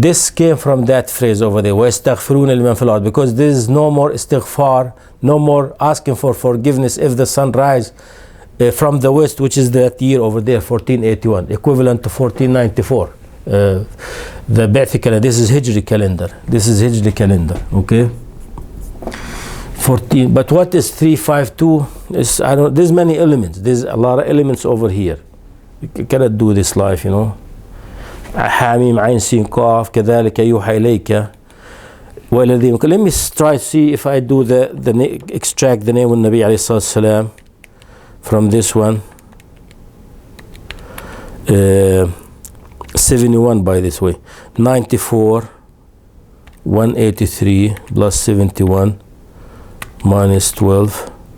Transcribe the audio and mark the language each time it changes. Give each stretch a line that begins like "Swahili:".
English: This came from that phrase over there,
Arabic: وَيَسْتَغْفِرُونَ لِمَنْ فِي الْأَرْضِ,
English: because there is no more istighfar, no more asking for forgiveness if the sun rises from the west, which is that year over there, 1481, equivalent to 1494. The Ba'thi calendar, this is Hijri calendar. This is Hijri calendar, okay? 14, but what is 352? Is, I don't, there's many elements. There's a lot of elements over here. You cannot do this live, you know.
Arabic: حاميم عين سين قاف كذلك يوحى إليك والذين.
English: Let me try to see if I do the extract the name of Nabi
Arabic: عليه الصلاة والسلام
English: from this one. 71 by this way. 94, 183 plus 71 minus 12.